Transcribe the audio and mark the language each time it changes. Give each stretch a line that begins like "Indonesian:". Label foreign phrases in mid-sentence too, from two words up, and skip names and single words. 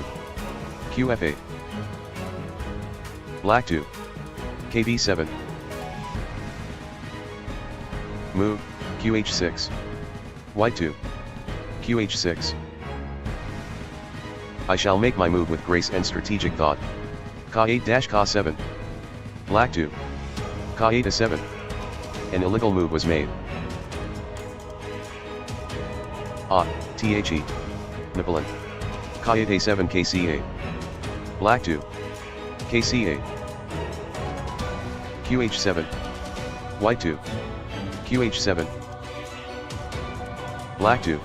English: qf8. Black 2. kb7. Move, qh6. White 2. qh6. I shall make my move with grace and strategic thought. Ka8-Ka7. Black 2. Ka8-A7. An illegal move was made. The. Napoleon. Ka8-A7 kc8. Black 2. kc8. qh7. White 2. qh7. Black 2.